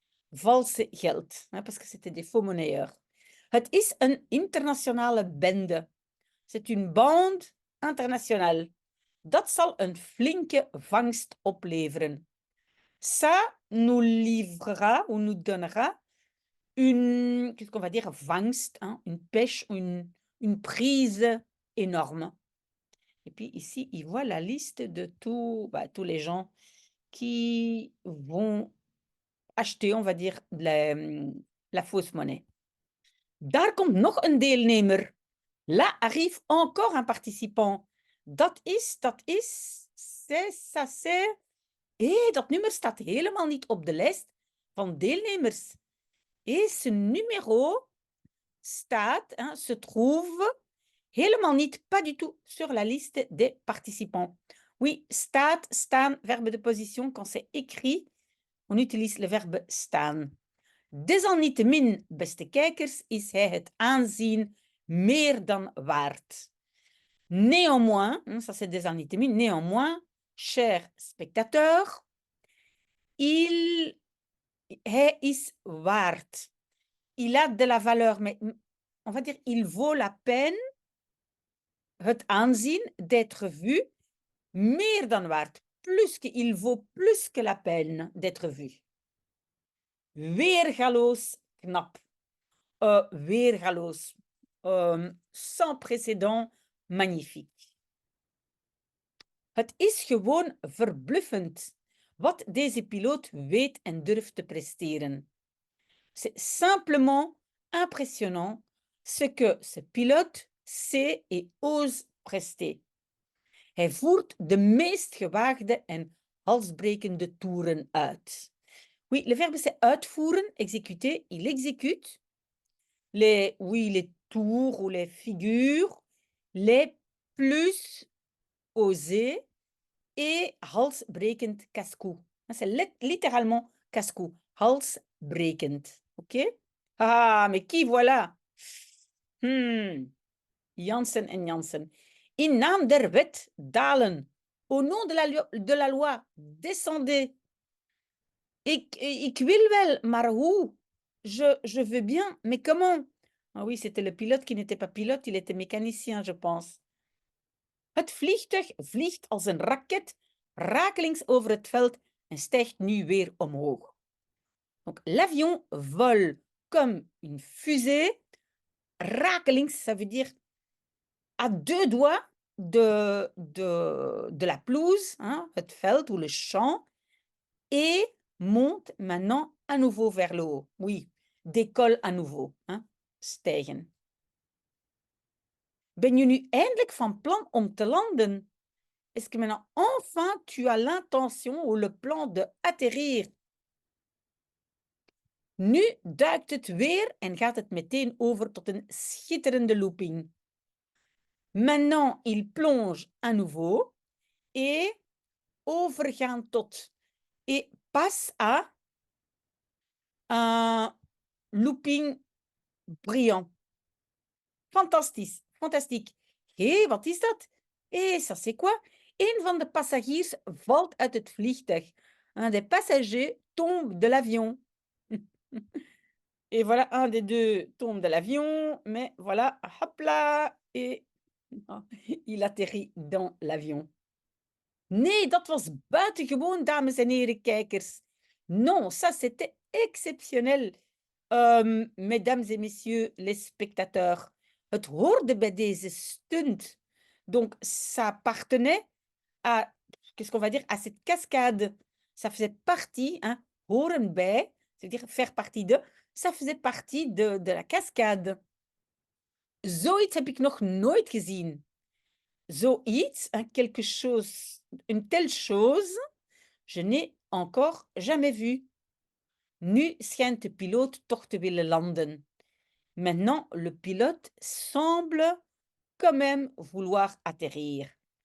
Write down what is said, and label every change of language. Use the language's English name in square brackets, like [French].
[Dutch] Valse geld, hè, [French] parce que c'était des faux monnayeurs. [Dutch] Het is een internationale bende. [French] C'est une bande internationale. [Dutch] Dat zal een flinke vangst opleveren. [French] Ça nous livrera ou nous donnera une, qu'est-ce qu'on va dire, vangst, hein, une pêche, une prise énorme. Et puis ici, il voit la liste de tous les gens qui vont acheter, on va dire, la fausse monnaie. [Dutch] Daar komt nog een deelnemer. [French] Là arrive encore un participant. [Dutch] Dat is, [French] c'est, ça, c'est. [Dutch] Dat nummer staat helemaal niet op de lijst van deelnemers. [French] Et ce numéro staat, hein, se trouve [Dutch] helemaal niet, [French] pas du tout, sur la liste des participants. Oui, staat, staan, verbe de position, quand c'est écrit, on utilise le verbe staan. [Dutch] Desalniettemin, beste kijkers, is hij het aanzien meer dan waard. [French] Néanmoins, ça c'est desalniettemin, néanmoins, chers spectateurs, [Dutch] hij is waard. [French] Il a de la valeur, mais on va dire il vaut la peine [Dutch] het aanzien [French] d'être vu, [Dutch] meer dan waard. [French] Plus que, il vaut plus que la peine d'être vu. [Dutch] Weergaloos knap. Weergaloos. [French] Sans précédent, magnifique. [Dutch] Het is gewoon verbluffend wat deze piloot weet en durft te presteren. [French] C'est simplement impressionnant ce que ce pilote sait et ose prester. [Dutch] Hij voert de meest gewaagde en halsbrekende toeren uit. [French] Oui, le verbe c'est uitvoeren, exécuter. Il exécute les tours ou les figures les plus osées et halsbrekend casse-cou. C'est littéralement casse-cou, halsbrekend. OK? Ah, mais qui voilà? [Dutch] Janssen en Janssen. In naam der wet, dalen. [French] Au nom de la loi, descendez. [Dutch] Ik wil wel, maar hoe? [French] Je veux bien, mais comment? Ah oui, c'était le pilote qui n'était pas pilote, il était mécanicien, je pense. [Dutch] Het vliegtuig vliegt als een raket rakelings over het veld en stijgt nu weer omhoog. [French] Donc, l'avion vole comme une fusée. Rakelings, ça veut dire à deux doigts de la pelouse, hein, [Dutch] het veld [French] ou le champ, et monte maintenant à nouveau vers le haut. Oui, décolle à nouveau, hein, stijgen. [Dutch] Ben je nu eindelijk van plan om te landen? [French] Est-ce que maintenant, enfin, tu as l'intention ou le plan de atterrir? [Dutch] Nu duikt het weer en gaat het meteen over tot een schitterende looping. [French] Maintenant, il plonge à nouveau et [Dutch] overgaan tot [French] et passe à un looping brillant. [Dutch] Fantastisch, fantastiek. Hé, wat is dat? Hé, [French] ça c'est quoi? [Dutch] Een van de passagiers valt uit het vliegtuig. [French] Un des passagers tombe de l'avion. Et voilà, un des deux tombe de l'avion, mais voilà, hop là, et il atterrit dans l'avion. [Dutch] Nee, dat was buitengewoon, dames en heren kijkers. [French] Non, ça c'était exceptionnel. Mesdames et messieurs les spectateurs, [Dutch] het hoorde bij deze stunt. [French] Donc, ça appartenait à, qu'est-ce qu'on va dire, à cette cascade. Ça faisait partie, hein, [Dutch] horen bij, [French] c'est-à-dire faire partie de, ça faisait partie de la cascade. [Dutch] Zoiets heb ik nog nooit gezien. [French] Zoiets, hein, quelque chose, une telle chose, je n'ai encore jamais vu. [Dutch] Nu schijnt de piloot toch te willen landen. [French] Maintenant, le pilote semble quand même vouloir atterrir.